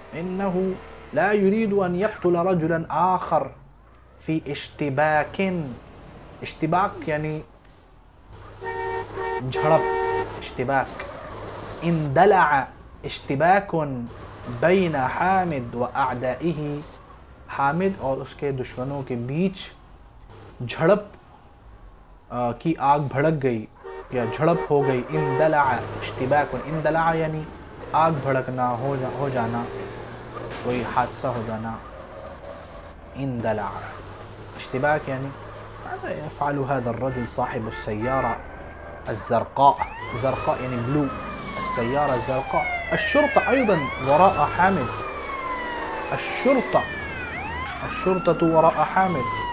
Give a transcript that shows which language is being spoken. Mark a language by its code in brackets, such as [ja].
[ar] إنه لا يريد أن يقتل رجلا آخر في اشتباك يعني جھڑپ. اشتباك. اندلع اشتباك بين حامد وأعدائه. [ur] حامد اور اس کے دشمنوں کے بیچ جھڑپ کی آگ بھڑک گئی یا جھڑپ ہو گئی. اندلع اشتباک. اندلع یعنی آگ بھڑکنا، ہو جانا، کوئی حادثہ ہو جانا. [ar] اندلع. اشتباك يعني ماذا يفعل هذا الرجل صاحب السيارة الزرقاء؟ زرقاء يعني بلو. السيارة الزرقاء. الشرطة أيضا وراء حامد. الشرطة وراء حامد.